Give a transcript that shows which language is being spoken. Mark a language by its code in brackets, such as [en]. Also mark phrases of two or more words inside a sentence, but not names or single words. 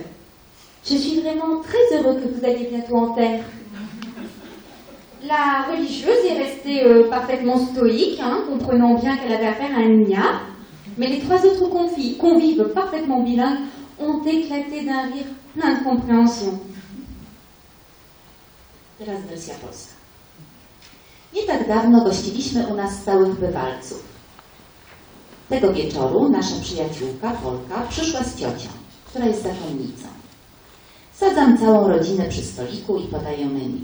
[fr] Je suis vraiment très heureux que vous alliez bientôt en terre. La religieuse est restée parfaitement stoïque, hein, comprenant bien qu'elle avait affaire à un ignare, mais les trois autres convives parfaitement bilingues ont éclaté d'un rire plein de compréhension. [pl] Teraz wersja polska. Nie tak dawno gościliśmy u nas stałych bywalców. Tego wieczoru nasza przyjaciółka, Polka, przyszła z ciocią, która jest zakonnicą. Sadzam całą rodzinę przy stoliku i podaję menu.